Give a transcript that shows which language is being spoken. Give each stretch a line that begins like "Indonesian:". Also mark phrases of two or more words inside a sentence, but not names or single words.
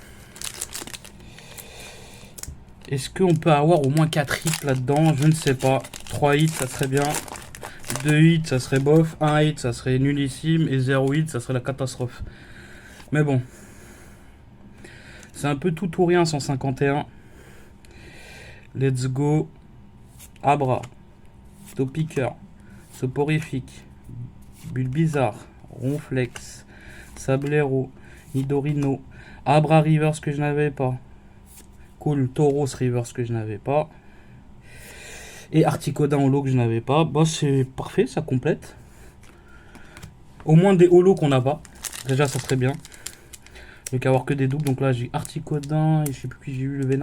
French: Est-ce qu'on peut avoir au moins 4 hits là-dedans? Je ne sais pas. 3 hits, ça serait bien. 2 hits, ça serait bof. 1 hit, ça serait nullissime. Et 0 hit, ça serait la catastrophe. Mais bon. C'est un peu tout ou rien, 151.
English: Let's go. Abra.
French: Topiqueur. Soporifique. Bulbizarre. Ronflex. Sablero. Nidorino. Abra Reverse que je n'avais pas. Cool. Tauros Reverse que je n'avais pas. Et Articodin Holo que je n'avais pas. Bah c'est parfait, ça complète. Au moins des holos qu'on n'a pas. Déjà ça serait bien. Il n'y a qu'à avoir que des doubles. Donc là j'ai Articodin et je sais plus qui j'ai eu, le Vénard.